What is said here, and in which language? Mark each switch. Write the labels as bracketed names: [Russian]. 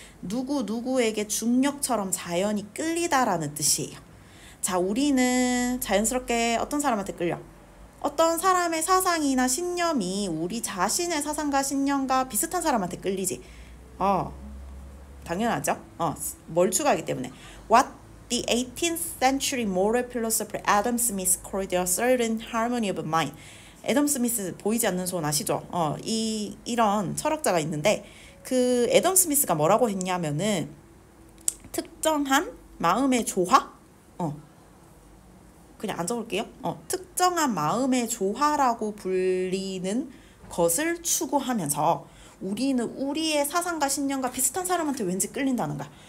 [Korean] 누구에게 중력처럼 자연히 끌리다라는 뜻이에요. 자, 우리는 자연스럽게 어떤 사람한테 끌려? 어떤 사람의 사상이나 신념이 우리 자신의 사상과 신념과 비슷한 사람한테 끌리지. 당연하죠. 뭘 추가하기 때문에. [English] What the 18th century moral philosopher Adam Smith called a certain harmony of mind. [Korean] 애덤 스미스 보이지 않는 손 아시죠? 이런 철학자가 있는데 그 애덤 스미스가 뭐라고 했냐면은 특정한 마음의 조화? 그냥 안 적을게요. 특정한 마음의 조화라고 불리는 것을 추구하면서 우리는 우리의 사상과 신념과 비슷한 사람한테 왠지 끌린다는 거야.